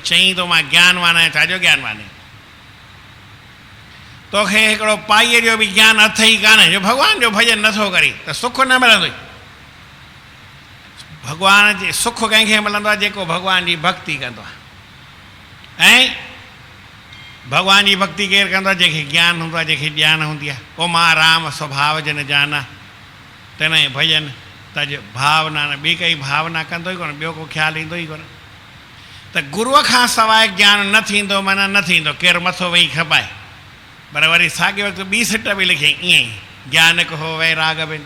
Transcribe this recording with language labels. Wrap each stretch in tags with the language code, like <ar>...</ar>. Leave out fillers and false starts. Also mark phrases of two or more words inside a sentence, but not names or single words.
<sd>चई थो मां ज्ञानवान आहियां, छाजो ज्ञानवान आहीं? तोखे हिकिड़ो पाईअ जो बि ज्ञान अथ ई कान्हे जो भॻवान जो भॼन नथो करी त सुख न मिलंदो। भॻवान जे सुख कंहिंखे मिलंदो आहे? जेको भॻवान जी भक्ति कंदो आहे। ऐं भॻवान जी भक्ति केरु कंदो आहे? जंहिंखे ज्ञान हूंदो आहे, जंहिंखे ॼाण हूंदी आहे। ओ मां राम स्वभाव जन जाना, तॾहिं भॼन तज भावना न, ॿी काई भावना कंदो ई कोन, ॿियो को ख़्यालु ईंदो ई कोन। त गुरूअ खां सवाइ ज्ञान न थींदो माना न थींदो। केरु मथो वेही खपाए। पर वरी साॻे वक़्तु ॿी सिट बि लिखी ईअं ई, ज्ञान हिकु हो वैराग बिन।</sd>